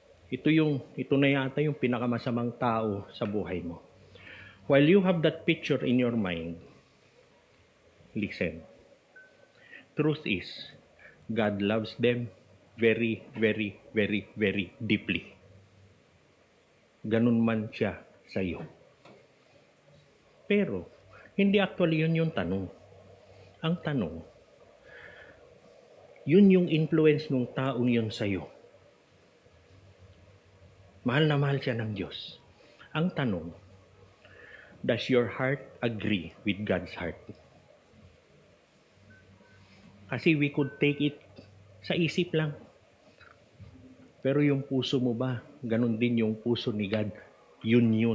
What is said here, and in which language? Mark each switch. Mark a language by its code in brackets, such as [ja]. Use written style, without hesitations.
[tl] Ito na yata yung pinakamasamang tao sa buhay mo. [en] While you have that picture in your mind, listen. Truth is, God loves them very, very, very, very deeply. [tl] Ganun man siya sa iyo. Pero, hindi actually yun yung tanong. Ang tanong, yun yung influence ng taong yun sa iyo. Mahal na mahal siya ng Diyos. Ang tanong, [en] does your heart agree with God's heart? [tl] Kasi [en] we could take it [tl] sa isip lang. Pero yung puso mo ba, ganun din yung puso ni God? Yun.